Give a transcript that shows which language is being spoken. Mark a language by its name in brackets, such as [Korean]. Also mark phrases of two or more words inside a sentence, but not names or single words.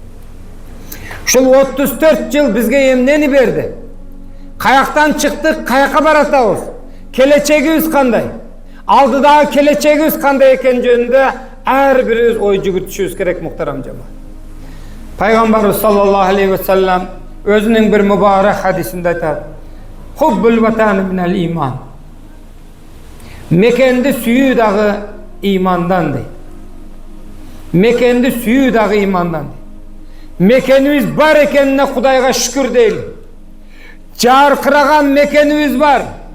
[Kyrgyz] Ушул 34 жыл бизге эмнени берди? Каяктан чыктык, каяка баратабыз? Келечегибиз кандай? Алдыдагы келечегибиз кандай экен жөнүндө ар бирибиз ой жүгүртүшүбүз керек, муктарам жамаат. Пайгамбарыбыз [Arabic] صلى الله عليه وسلم [Kyrgyz] өзүнүн бир мубарак хадисинде айтат: [Arabic] "حب الوطن من الإيمان." [Kyrgyz] Мекенди сүйүү дагы имандан дейт. Мекенди сүйүү дагы имандан дейт. Мекенибиз бар экенине Кудайга шүкүр дейли. Жаркыраган мекенибиз бар.